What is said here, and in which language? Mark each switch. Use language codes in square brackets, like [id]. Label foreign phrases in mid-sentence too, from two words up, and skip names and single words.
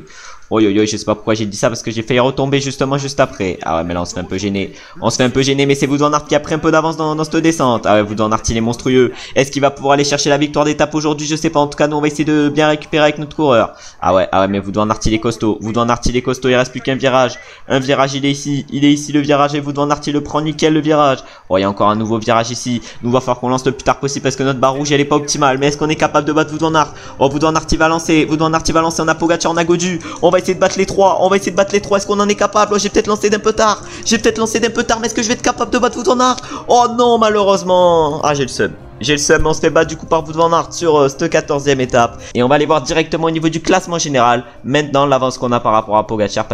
[fr] Oh yo yo, je sais pas pourquoi j'ai dit ça parce que j'ai failli retomber justement juste après. Ah ouais, mais là on se fait un peu gêner. On se fait un peu gêner, mais c'est Wout van Aert qui a pris un peu d'avance dans cette descente. Ah ouais, Wout van Aert il est monstrueux. Est-ce qu'il va pouvoir aller chercher la victoire d'étape aujourd'hui? Je sais pas. En tout cas, nous on va essayer de bien récupérer avec notre coureur. Ah ouais, mais Wout van Aert il est costaud. Wout van Aert il est costaud. Il reste plus qu'un virage. Un virage, il est ici le virage et Wout van Aert il le prend nickel le virage. Oh, il y a encore un nouveau virage ici. Nous va falloir qu'on lance le plus tard possible parce que notre barre rouge elle est pas optimale. Mais est-ce qu'on est capable de battre Wout van Aert? Oh, Wout van Aert il va lancer. Wout van Aert il va lancer. On a Pogacar, on a Gaudu. On va essayer de battre les trois. Est-ce qu'on en est capable? Oh, j'ai peut-être lancé d'un peu tard. Mais est-ce que je vais être capable de battre Wout van Aert? Oh non, malheureusement. Ah, j'ai le seum. J'ai le seum, on se fait battre du coup par Wout van Aert sur cette 14e étape. Et on va aller voir directement au niveau du classement général. Maintenant l'avance qu'on a par rapport à Pogacar.